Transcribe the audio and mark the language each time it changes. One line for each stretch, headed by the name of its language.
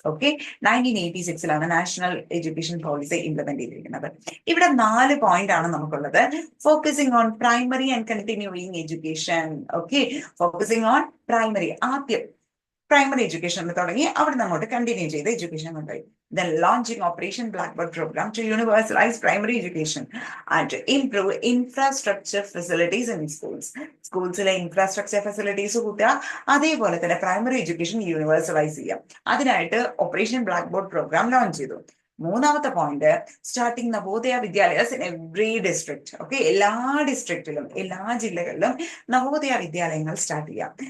Malayalam: Okay, 1986 national education policy implement ചെയ്തിരിക്കുന്നത്. ഇവിടെ 4 point ആണ് നമുക്കുള്ളത്.
English: Focusing on primary and continuing education.
Malayalam: Okay,
English: focusing on primary,
Malayalam: ആദ്യം primary education തുടങ്ങി അവിടെ അങ്ങോട്ട് കണ്ടിന്യൂ ചെയ്ത് എഡ്യൂക്കേഷൻ കൊണ്ടുപോയി.
English: Then launching Operation Blackboard program to universalize primary education and to improve infrastructure facilities in schools.
Malayalam: സ്കൂൾസിലെ infrastructure facilities കൂട്ടുക, അതേപോലെ തന്നെ primary education യൂണിവേഴ്സലൈസ് ചെയ്യുക. അതിനായിട്ട് operation black board programme launch ചെയ്തു. മൂന്നാമത്തെ point,
English: Starting Navodaya Vidyalayas in every district.
Malayalam: Okay, എല്ലാ ഡിസ്ട്രിക്റ്റിലും എല്ലാ ജില്ലകളിലും നവോദയ വിദ്യാലയങ്ങൾ സ്റ്റാർട്ട് ചെയ്യാം.